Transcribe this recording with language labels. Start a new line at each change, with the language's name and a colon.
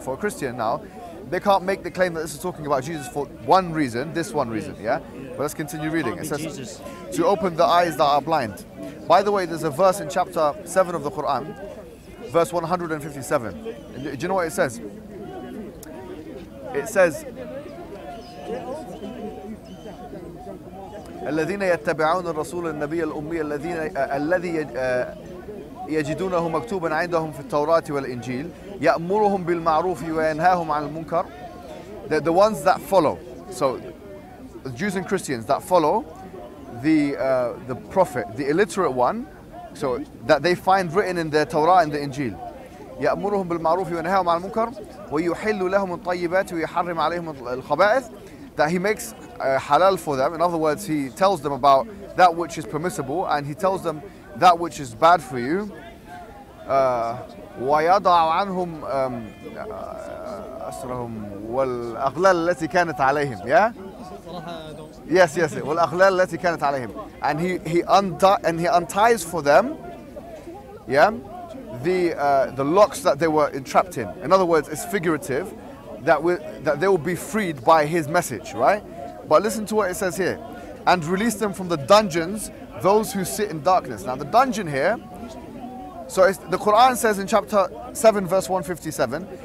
English: For a Christian now, they can't make the claim that this is talking about Jesus for one reason, this one reason, yeah? But let's continue reading. It says, to open the eyes that are blind. By the way, there's a verse in chapter 7 of the Quran, verse 157. Do you know what it says? It says,
Arabic: الذين يتبعون الرسول النبي الأمي الذي يجدونه مكتوبا عندهم في التوراة والإنجيل يأمرهم بالمعروف وينهاهم عن المنكر.
English: The ones that follow, so the Jews and Christians that follow the prophet, the illiterate one, so that they find written in the Torah and the Injil.
Arabic: يأمرهم بالمعروف وينهاهم عن المنكر ويحل لهم الطيبات ويحرم عليهم الخبائث.
English: That he makes halal for them. In other words, he tells them about that which is permissible, and he tells them that which is bad for you.
Arabic: ويضع عنهم أسرهم والأغلال التي كانت عليهم.
English: Yeah. Yes.
Arabic: والأغلال التي كانت عليهم.
English: And he unties for them. Yeah. The locks that they were entrapped in. In other words, it's figurative that they will be freed by his message, right? But listen to what it says here. And release them from the dungeons, those who sit in darkness. Now the dungeon here, so the Quran says in chapter 7 verse 157